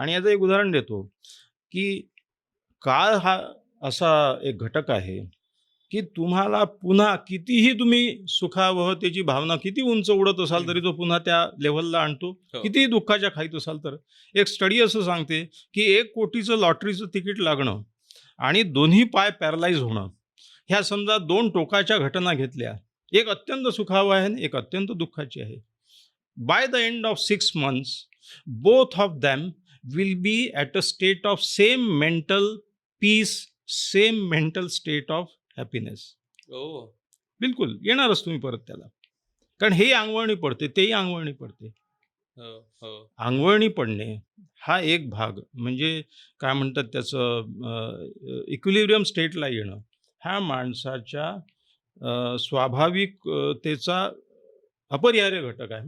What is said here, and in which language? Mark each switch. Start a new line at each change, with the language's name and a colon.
Marathi: आणि याचं एक उदाहरण देतो की काळ हा असा एक घटक आहे की तुम्हाला पुन्हा कितीही तुम्ही सुखावहतेची भावना किती उंच उडत असाल तरी तो पुन्हा त्या लेव्हलला आणतो. हो. कितीही दुःखाच्या खाईत असाल तर. एक स्टडी असं सांगते की 1 कोटीचं लॉटरीचं तिकीट लागणं आणि दोन्ही पाय पॅरलाइज होणं, ह्या समजा 2 टोकाच्या घटना घेतल्या, एक अत्यंत सुखावह आहे आणि एक अत्यंत दुःखाची आहे.
English: By the end of 6 months both of them will be at a state of same mental peace, same mental state of happiness. ओ.
Marathi: बिलकुल येणारच तुम्ही परत त्याला. कारण हे अंगवळणी पडते, तेही अंगवळणी पडते. हो, हो. अंगवळणी पडणे हा एक भाग म्हणजे काय म्हणतात त्याचं इक्विलिब्रियम स्टेटला येणं हा माणसाच्या स्वाभाविकतेचा अपरिहार्य घटक आहे.